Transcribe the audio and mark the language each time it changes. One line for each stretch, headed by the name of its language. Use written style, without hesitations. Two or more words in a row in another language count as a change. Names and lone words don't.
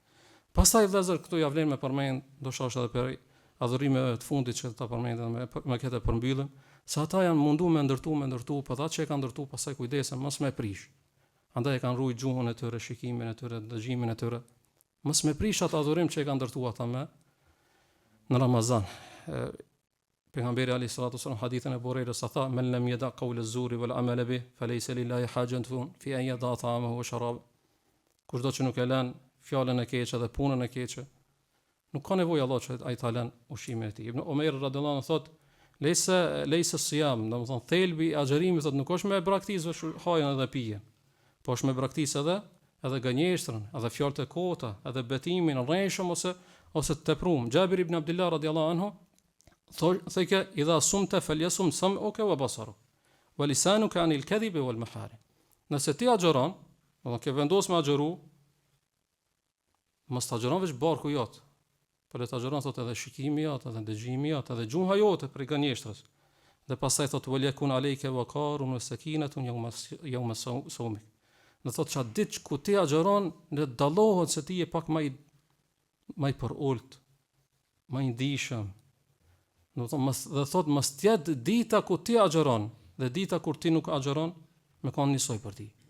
Albanian: Pastaj vëllezër këtu ja vlen me përmend, ndoshta është edhe për adhurimeve të fundit që ta përmendën me këtë përmbyllim, se ata janë munduar me ndërtu, po ata që e kanë ndërtu pastaj kujdesen mos me prish. Andaj e kanë ruajtur gjuhën e tyre, shikimin e tyre, dëgjimin e tyre. Mos me prish atë adhurim që e kanë ndërtu ata në Ramazan. Pejgamberi
Arabic: عليه الصلاة والسلام
Albanian: hadithin e Buhari's sa tha
Arabic: من لم يدع قول الزور والعمل به فليس لله حاجة في أن يدع طعامه وشرابه.
Albanian: Kushdo që nuk e lën fjalën e keqe dhe punën e keqe, nuk ka nevojë Allah që ai ta lën ushqimin e tij. Ibn Omer
Arabic: رضي الله عنه
Albanian: thot
Arabic: ليس الصيام,
Albanian: domethënë thelbi i agjërimit thot nuk është me braktisë hajën edhe pijen, po është me braktisë edhe gënjeshtrën, edhe fjalët e kota, edhe betimin rreshëm ose të tepruar. Jabir ibn Abdullah
Arabic: رضي الله عنه
Albanian: thekë
Arabic: إذا صمت فليصم سمعك وبصرك ولسانك عن الكذب والمحارم.
Albanian: Nëse ti agjeron, do të vendos me agjeru, mos ta agjeron veç barku jot. Por të agjeron thotë edhe shikimi jot, edhe dëgjimi jot, edhe gjuha jote për gënjeshtrës. Dhe pastaj thotë
Arabic: وليكن عليك وقار وسكينة يوم صومك.
Albanian: Do thotë çat ditë ku ti agjeron, ne dallohet se ti je pak më i përult, më i ndihshëm. Do thotë mos tjetë dita ku ti agjeron dhe dita kur ti nuk agjeron, me kanë njësoj për ti.